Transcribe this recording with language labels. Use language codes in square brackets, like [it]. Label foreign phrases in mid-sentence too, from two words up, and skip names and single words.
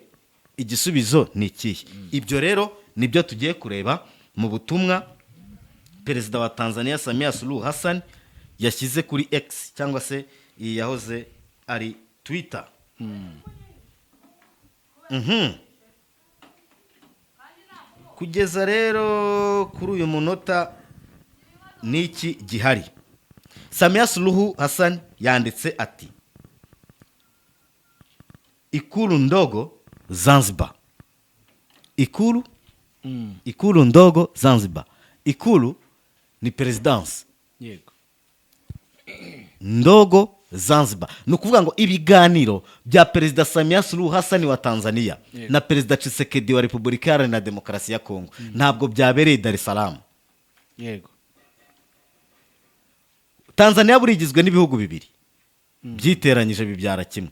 [rw] Igisubizo ni ikihe? Ibyo rero nibyo tugiye kureba mu butumwa perezida wa Tanzania Samia Suluhu Hassan yashyize kuri X, cyangwa se iyi yahoze ari Twitter. Kugeza rero kuri uyu munota niki gihari, Samia Suluhu Hassan yanditse ati [sw] Ikulu ndogo Zanzibar. Ikulu ndogo Zanzibar. [rw] Ikulu ni presidence, yego [sw] ndogo Zanzibar. [rw] Ni ukuvuga ngo ibiganiro bya perezida Samia Suluhu Hassan wa Tanzania na perezida Tshisekedi wa Repubulika Iharanira Demokarasi ya Kongo ntabwo byabereye Dar es Salaam. yego Tanzania burigizwe n'ibihugu bibiri byiteranyije bibyara kimwe.